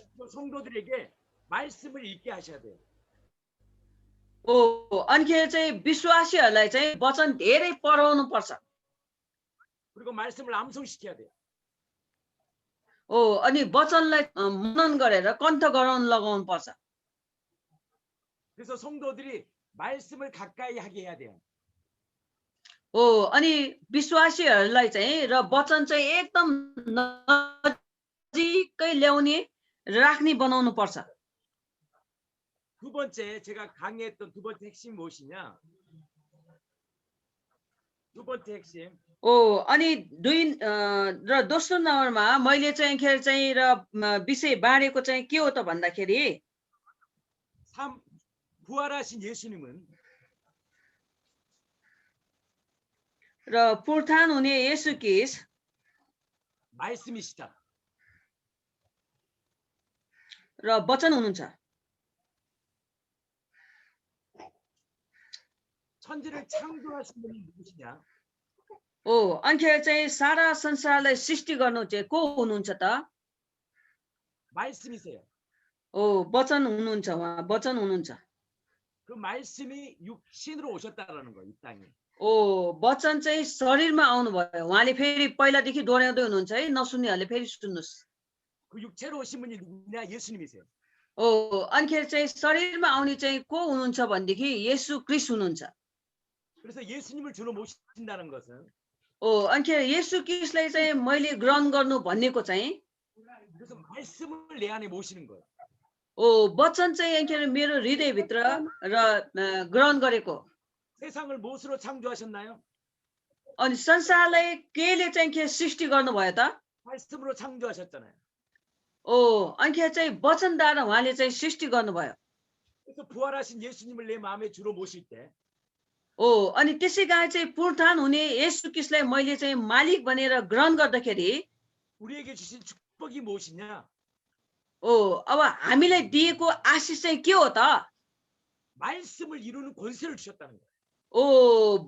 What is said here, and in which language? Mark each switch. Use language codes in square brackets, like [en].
[ko] 성도들에게 말씀을 읽게 하셔야 돼요. [ne] अनिखेर चाहिँ विश्वासीहरूलाई चाहिँ वचन धेरै पढाउनु पर्छ [ko] 그리고 말씀을 암송시켜야 돼요. [ne] अनि वचनलाई मनन गरेर कण्ठ गराउन लगाउनु पर्छ [ko] 그래서 성도들이 말씀을 가까이 하게 해야 돼요. [ne] अनि विश्वासीहरूलाई चाहिँ र वचन चाहिँ एकदम नजिकै ल्याउने राख्ने बनाउनु पर्छ [ko] 두 번째 제가 강의했던 두 번째 핵심이 무엇이냐? 두 번째 핵심. [ne] अनि र दोस्रो नम्बरमा मैले चाहिँ खेर चाहिँ र विषय बाँडेको चाहिँ के हो त भन्दाखेरि [ko] 부활하신 예수님은 [ne] र पुनरुत्थान हुने येशू ख्रीष्ट [ko] 말씀이시다. [ne] र वचन हुनुहुन्छ [ko] 천지를 창조하신 분이 누구시냐? [ne] अनिखेर चाहिँ सारा संसारलाई सृष्टि गर्नु चाहिँ को हुनुहुन्छ त [ko] 말씀이세요. [ne] वचन हुनुहुन्छ उहाँ वचन हुनुहुन्छ [ko] 그 말씀이 육신으로 오셨다라는 거, 이 땅에. [ne] वचन चाहिँ शरीरमा आउनुभयो उहाँले फेरि पहिलादेखि दोहोऱ्याउँदै हुनुहुन्छ है नसुन्नेहरूले फेरि सुन्नुहोस् [ko] 그 육체로 오신 분이 누구냐? 예수님이세요. [ne] अनिखेर चाहिँ शरीरमा आउने चाहिँ को हुनुहुन्छ भनेदेखि येशू ख्रीष्ट हुनुहुन्छ [ko] 그래서 예수님을 주로 모신다는 것은 [ne] अनिखेर येशू ख्रीष्टलाई चाहिँ मैले ग्रहण गर्नु भन्नेको चाहिँ [ko] 그래서 말씀을 내 안에 모시는 거예요. [ne] वचन चाहिँ अनिखेर मेरो हृदयभित्र र ग्रहण गरेको [ko] 세상을 무엇으로 창조하셨나요? [ne] अनि संसारलाई केले चाहिँ के सृष्टि गर्नुभयो त [ko] 말씀으로 창조하셨잖아요. [ne] अनिखेर चाहिँ वचनद्वारा उहाँले चाहिँ सृष्टि गर्नुभयो [ko] 그래서 부활하신 예수님을 내 마음에 주로 모실 때 [ne] अनि त्यसै कारण चाहिँ पुनरुत्थान हुने येशू ख्रीष्टलाई मैले चाहिँ मालिक भनेर ग्रहण गर्दाखेरि [ko] 우리에게 주신 축복이 무엇이냐? [ne] अब हामीलाई दिएको आशिष चाहिँ के हो त [ko] 말씀을 이루는 권세를 주셨다는 거예요.